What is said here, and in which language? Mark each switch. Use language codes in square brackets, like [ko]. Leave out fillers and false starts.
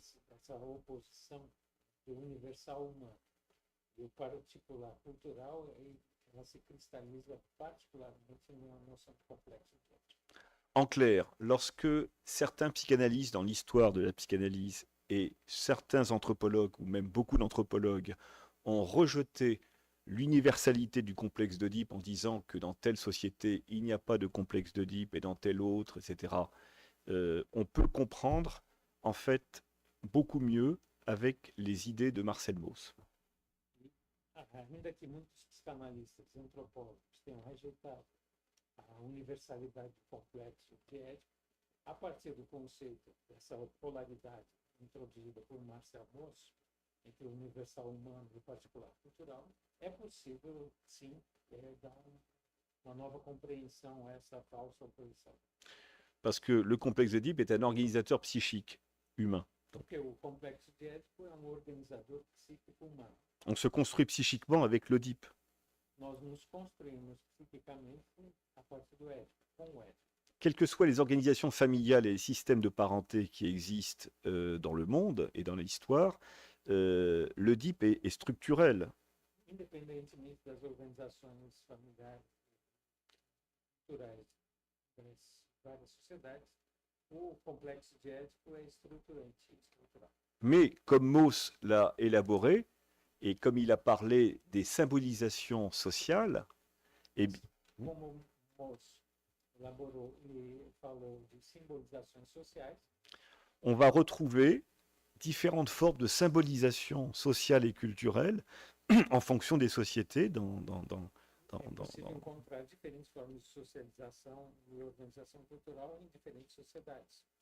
[pt] Essa oposição do universal humano e o particular cultural, ela se cristaliza particularmente na noção de complexo de Édipo. [fr] En clair, lorsque certains psychanalystes dans l'histoire de la psychanalyse et certains anthropologues, ou même beaucoup d'anthropologues, ont rejeté l'universalité du complexe d'Oedipe en disant que dans telle société, il n'y a pas de complexe d'Oedipe et dans telle autre, etc., on peut comprendre, en fait, beaucoup mieux avec les idées de Marcel Mauss. [pt] Ainda que muitos psicanalistas e antropólogos tenham rejeitado a universalidade do complexo de Édipo, a partir do conceito dessa polaridade introduzida por Marcel Mauss entre o universal humano e o particular cultural, é possível, sim, dar uma nova compreensão a essa falsa oposição. [fr] Parce que le complexe d'Oedipe est un organisateur psychique humain. [pt] Porque o complexo de Édipo é organizador psíquico humano. [fr] On se construit psychiquement avec l'Oedipe. [pt] Nós nos construímos psiquicamente a partir do Édipo, com o Édipo. [fr] Quelles que soient les organisations familiales et les systèmes de parenté qui existent dans le monde et dans l'histoire, l'Oedipe est structurel. [pt] Independentemente das organizações familiares e culturais das várias sociedades, o complexo de Édipo é estruturante, estrutural. [fr] Mais comme Mauss l'a élaboré, et comme il a parlé des symbolisations sociales, [pt] Como Mauss elaborou e falou de simbolizações sociais, [fr] on va retrouver différentes formes de symbolisation sociale et culturelle en fonction des sociétés [pt] é possível encontrar diferentes formas de socialização e organização cultural em diferentes sociedades.